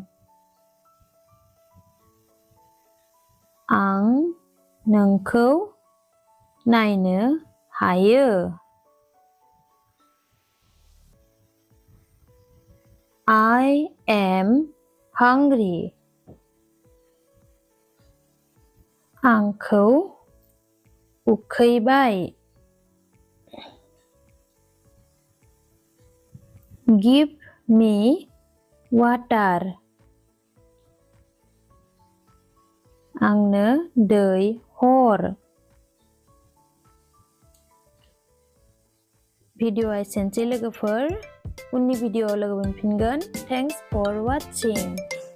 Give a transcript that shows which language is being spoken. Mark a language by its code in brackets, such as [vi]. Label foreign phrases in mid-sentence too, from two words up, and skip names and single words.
[brx] आं नोंखौ नायनो हायो. [en] I am hungry. [brx] आंखौ उखैबाय. [en] Give me water. [brx] आंनो दै हर. भिडिअ एसेनोसै लोगोफोर उननि भिडिअआव लोगो मोनफिनगोन [en] thanks for watching